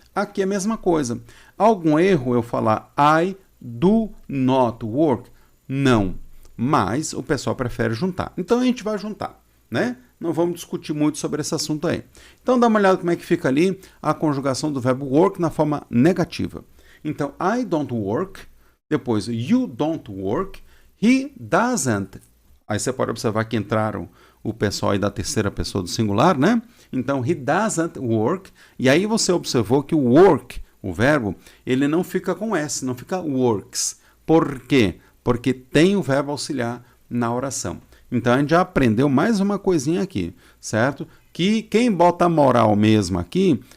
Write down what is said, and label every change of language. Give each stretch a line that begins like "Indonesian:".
Portuguese: Aqui é a mesma coisa. Algum erro eu falar
English: I do not work?
Portuguese: Não, mas o pessoal prefere juntar. Então a gente vai juntar, né? Não vamos discutir muito sobre esse assunto aí. Então dá uma olhada como é que fica ali a conjugação do verbo work na forma negativa.
English: Então, I don't work, depois you don't work, he doesn't.
Portuguese: Aí você pode observar que entraram o pessoal aí da terceira pessoa do singular, né? Então,
English: he doesn't work.
Portuguese: E aí você observou que o work, o verbo, ele não fica com S, não fica works. Por quê? Porque tem o verbo auxiliar na oração. Então, a gente já aprendeu mais uma coisinha aqui, certo? Que quem bota a moral mesmo aqui